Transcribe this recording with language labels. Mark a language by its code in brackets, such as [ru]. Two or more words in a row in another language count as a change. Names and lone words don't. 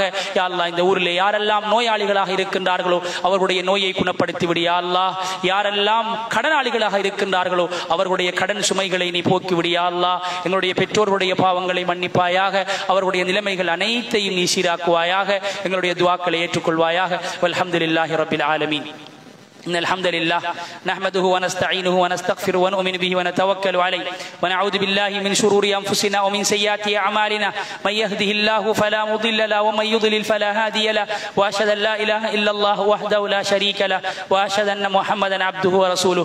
[ar] يا الله, [ta] இந்த ஊரில் யாரெல்லாம் நோயாளிகளாக இருக்கின்றார்களோ அவர்களுடைய நோயை குணப்படுத்தி விடு. [ar] يا الله, [ta] யாரெல்லாம் கடனாளிகளாக இருக்கின்றார்களோ அவர்களுடைய கடன் சுமைகளை நீ போக்கி விடு. [ar] يا الله, [ta] எங்களுடைய பெற்றோர்களுடைய பாவங்களை மன்னிப்பாயாக. அவர்களுடைய நிலைமைகள் அனைத்தையும் நீ சீராக்குவாயாக. எங்களுடைய துஆக்களை ஏற்றுக்கொள்வாயாக. [ar] والحمد لله رب العالمين. إن الحمد لله نحمده ونستعينه ونستغفره ونؤمن به ونتوكل عليه ونعوذ بالله من شرور أنفسنا ومن سيئات أعمالنا من يهده الله فلا مضل له ومن يضلل فلا هادي له وأشهد أن لا إله إلا الله وحده لا شريك له وأشهد أن محمدا عبده ورسوله.